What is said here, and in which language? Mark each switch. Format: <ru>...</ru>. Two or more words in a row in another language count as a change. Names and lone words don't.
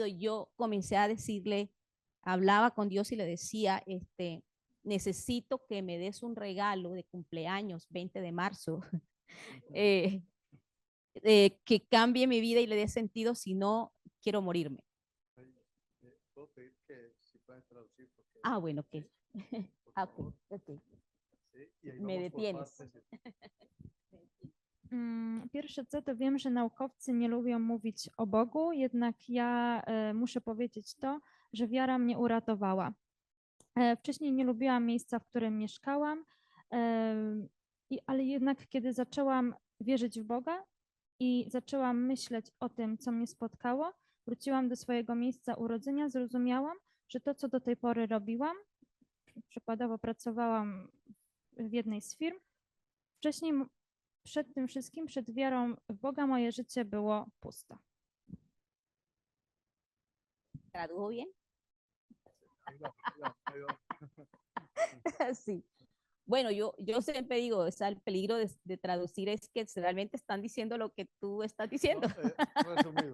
<es>Yo comencé a decirle, hablaba con Dios y le decía, necesito que me des un regalo de cumpleaños, 20 de marzo, que cambie mi vida y le dé sentido, si no, quiero morirme. Ah, bueno, ok. Ok. Me detienes.</es> <pl>Pierwsze co, to wiem, że naukowcy nie lubią mówić o Bogu, jednak ja muszę powiedzieć to, że wiara mnie uratowała. Wcześniej nie lubiłam miejsca, w którym mieszkałam, ale jednak kiedy zaczęłam wierzyć w Boga i zaczęłam myśleć o tym, co mnie spotkało, wróciłam do swojego miejsca urodzenia, zrozumiałam, że to, co do tej pory robiłam, przykładowo pracowałam w jednej z firm, wcześniej przed tym wszystkim, przed wiarą w Boga, moje życie było puste.</pl> <es>¿Tradujo bien? Sí. Bueno, yo siempre digo, el peligro de traducir es que realmente están diciendo lo que tú estás diciendo. Resumido.</es>